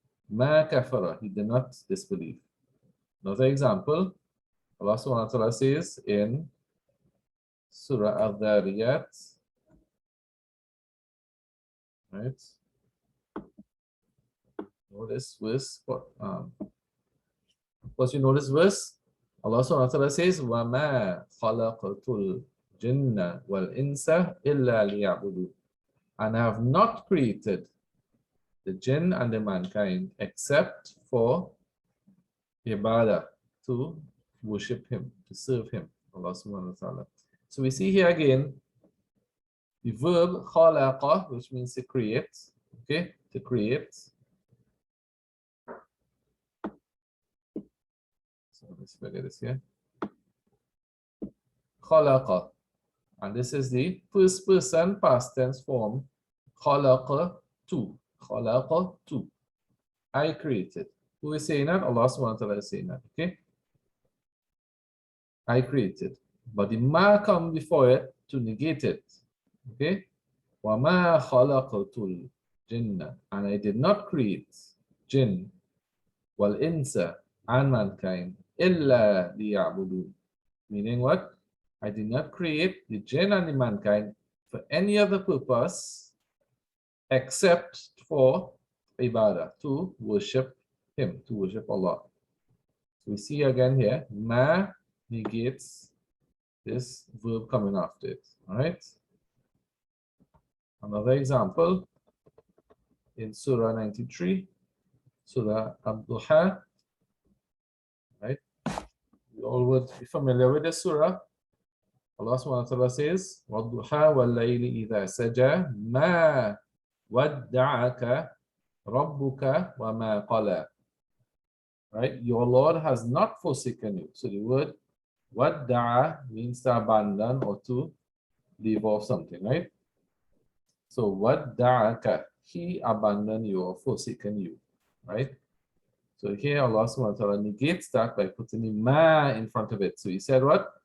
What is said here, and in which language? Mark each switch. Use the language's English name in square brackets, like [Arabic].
[English] Ma kafara, he did not disbelieve. Another example, Allah subhanahu wa ta'ala says in Surah Al-Dhariyat, right? Notice verse, of course you know this verse. [Arabic] Allah subhanahu wa ta'ala says, وَمَا خَلَقَتُ الْجِنَّ وَالْإِنسَ إِلَّا لِيَعْبُدُونَ. [English] And I have not created the jinn and the mankind except for ibadah, to worship him, to serve him, Allah subhanahu wa ta'ala. So we see here again the verb khalaqa, which means to create, okay, to create. So let's forget this here. Khalaqa, and this is the first person past tense form. Khalaqa tu, khalaqa tu. I created. Who is saying that? Allah subhanahu wa ta'ala is saying that, okay? I created. But the ma come before it to negate it. Okay? [Arabic] وَمَا خَلَقَتُ الْجِنَّ. [English] And I did not create jinn [Arabic] وَالْإِنسَ [English] and mankind [Arabic] إِلَّا لِيَعْبُدُونَ. [English] Meaning what? I did not create the jinn and the mankind for any other purpose except for ibadah, to worship him, to worship Allah. So we see again here, ma negates this verb coming after it. All right. Another example in Surah 93, Surah Abduha. Right. You all would be familiar with this surah. [Arabic] Allah subhanahu wa ta'ala says, وَالضُّحَى وَاللَّيْلِ إِذَا سَجَى مَا وَدَّعَكَ رَبُّكَ وَمَا قَلَى. [English] Right? Your Lord has not forsaken you. So the word wadda'a means to abandon or to leave off something, right? So wadda'aka, he abandoned you or forsaken you, right? So here Allah subhanahu wa ta'ala negates that by putting the ma in front of it. So he said what?